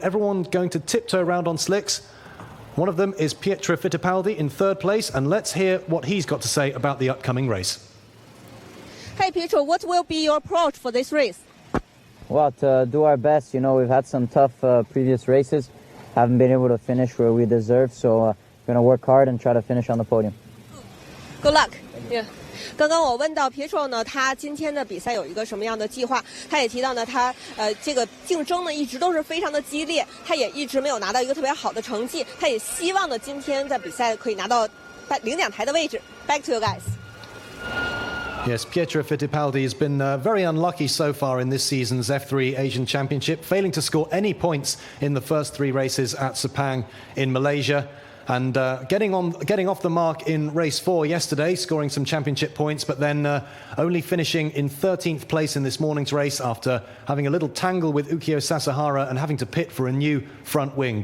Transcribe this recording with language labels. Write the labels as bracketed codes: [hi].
[en] Everyone going to tiptoe around on slicks. One of them is Pietro Fittipaldi in 3rd place, and let's hear what he's got to say about the upcoming race. Hey Pietro, what will be your approach for this race? Well, to do our best. You know, we've had some tough previous races, haven't been able to finish where we deserve, so we're going to work hard and try to finish on the podium. Good luck. Yeah. [zh] 刚刚我问到 Pietro 呢，他今天的比赛有一个什么样的计划？他也提到呢，他这个竞争呢一直都是非常的激烈，他也一直没有拿到一个特别好的成绩，他也希望呢今天在比赛可以拿到领奖台的位置。 [en] Back to you guys. Yes, Pietro Fittipaldi has been very unlucky so far in this season's F3 Asian Championship, failing to score any points in the first 3 races at Sepang in Malaysia. And getting off the mark in race 4 yesterday, scoring some championship points, but then only finishing in 13th place in this morning's race after having a little tangle with Ukyo Sasahara and having to pit for a new front wing.